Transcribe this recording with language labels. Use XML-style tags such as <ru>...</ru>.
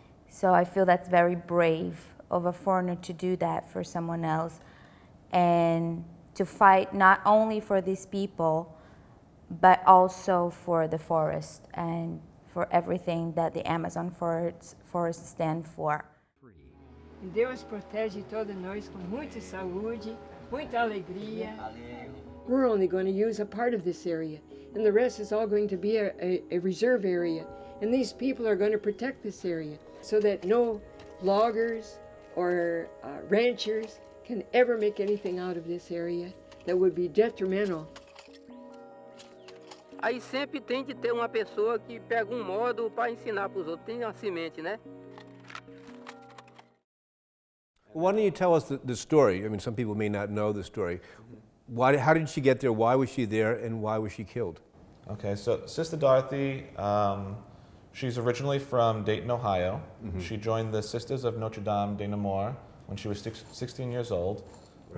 <en>So I feel that's very brave of a foreigner to do that for someone else, and to fight not only for these people, but also for the forest and for everything that the Amazon forest stand for.</en> <pt>Deus protege todos nós com muita saúde, muita alegria.</pt> <en>We're only going to use a part of this area, and the rest is all going to be a reserve area. And these people are going to protect this area so that no loggers or ranchers can ever make anything out of this area that would be detrimental.</en> <pt>Aí sempre tem de ter uma pessoa que pega modo para ensinar para os outros. Tem a semente, né?</pt> <en>Why don't you tell us the story? I mean, some people may not know the story. How did she get there? Why was she there? And why was she killed? Okay, so Sister Dorothy, she's originally from Dayton, Ohio. Mm-hmm. She joined the Sisters of Notre Dame de Namur when she was 16 years old, right.</en>